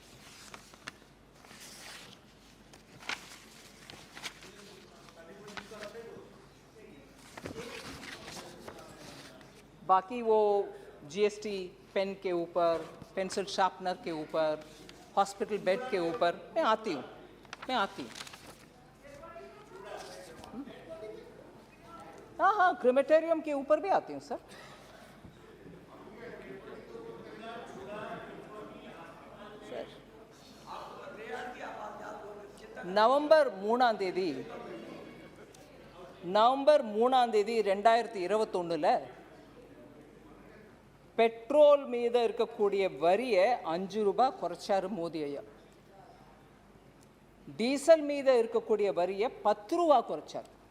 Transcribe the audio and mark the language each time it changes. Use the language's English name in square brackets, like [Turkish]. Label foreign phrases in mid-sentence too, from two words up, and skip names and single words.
[Hindi] बाकी वो जीएसटी पेन के ऊपर, [English] pencil sharpener [Hindi] के ऊपर, [English] hospital bed [Hindi] के ऊपर मैं आती हूँ। हाँ, क्रेमेटेरियम के ऊपर भी आती हूँ सर। [Tamil] நவம்பர் 3ஆம் தேதி 2021 பெட்ரோல் மீது இருக்கக்கூடிய வரியை 5 ரூபாய் குறைச்சாரு மோடி ஐயா. டீசல் மீது இருக்கக்கூடிய வரியை 10 ரூபாய் குறைச்சார்.